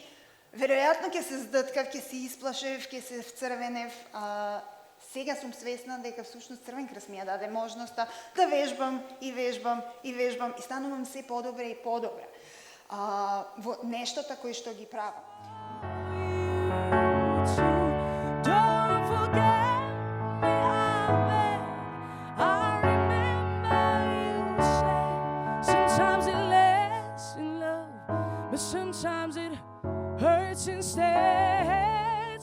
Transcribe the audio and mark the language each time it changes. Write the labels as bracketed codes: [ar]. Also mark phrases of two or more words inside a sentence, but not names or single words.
[mk] Веројатно ќе се здыткав, ќе се исплашев, ќе се вцрвенев. Сега сум свесна дека всушност Црвен крст ми ја даде можноста да вежбам и вежбам и вежбам и станувам се подобра и подобра во нештото кои што ги правам. [en] Don't forget me, I remember you said sometimes it lasts in love, but sometimes it hurts instead.